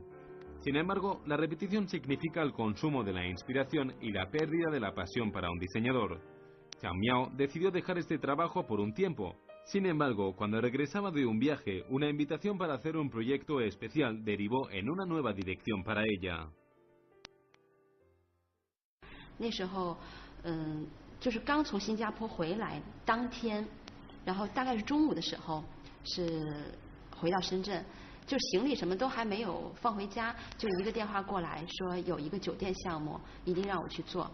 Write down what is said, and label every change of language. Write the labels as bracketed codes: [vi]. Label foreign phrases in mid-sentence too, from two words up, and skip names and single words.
[es] Sin embargo, la repetición significa el consumo de la inspiración y la pérdida de la pasión para un diseñador. Zhang Miao decidió dejar este trabajo por un tiempo. Sin embargo, cuando regresaba de un viaje, una invitación para hacer un proyecto especial derivó en una nueva dirección para ella. [zh] 那时候，就是刚从新加坡回来，当天，然后大概是中午的时候，是回到深圳。就行李什么都还没有放回家，就一个电话过来说有一个酒店项目，一定让我去做。